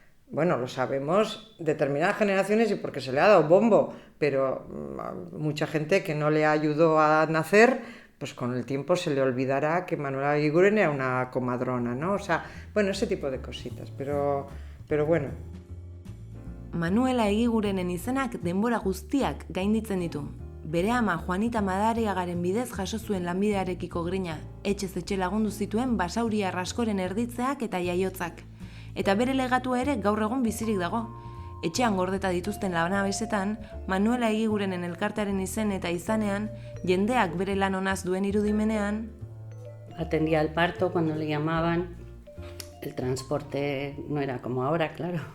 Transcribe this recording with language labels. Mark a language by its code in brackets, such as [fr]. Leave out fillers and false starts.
[es] Bueno, lo sabemos determinadas generaciones y porque se le ha dado bombo, pero mucha gente que no le ayudó a nacer, pues con el tiempo se le olvidará que Manuela Eguiguren era una comadrona, ¿no? O sea, bueno, ese tipo de cositas, pero bueno. [eu] Manuela Egigurenen izenak denbora guztiak gainditzen ditu. Bere ama Juanita Madariagaren bidez jaso zuen lanbidearekiko grina, etxez etxe lagundu zituen basauriar askoren erditzeak eta jaiotzak. Eta bere legatua ere gaur egun bizirik dago. Etxean gordeta dituzten lanabesetan, Manuela Egigurenen elkartearen izen eta izanean, jendeak bere lan onaz duen irudimenean, [es] atendía el parto cuando le llamaban. El transporte no era como ahora, claro.